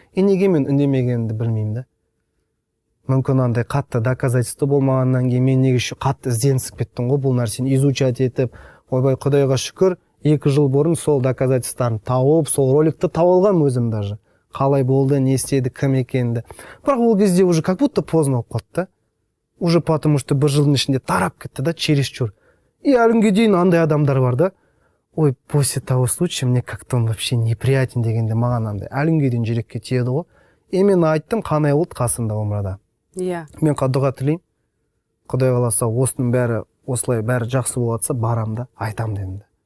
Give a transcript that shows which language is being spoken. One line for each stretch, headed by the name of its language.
Kazakh: Неге мен үндемегенімді білмеймін да. Мүмкін андай қатты доказательство болмағаннан кейін мен неге қатты ізденісіп кеттім ғой бұл нәрсені изучать етіп. Ойбай Құдайға шүкір 2 жыл бұрын сол доказательствоны тауып, сол роликті тауып алғам өзім даже. Қалай болды, не істеді, кім екенді. Бірақ ол кезде
Russian: уже как будто поздно
Kazakh: болып қалды да.
Russian: Уже потому что
Kazakh: 1 жылдың ішінде тарап кетті да, чересчур. И әлі күнге дейін андай адамдар бар да.
Russian: Ой, после того случая мне как-то он вообще неприятен
Kazakh: дегенде маған андай әлі күнге дейін жүрекке тиеді ғой. Мен айттым, қандай болды қасында өмірде. Иә. Мен дұға тілеймін. Құдай қаласа осының бәрі осылай бәрі жақсы болатса барам да айтам дедім.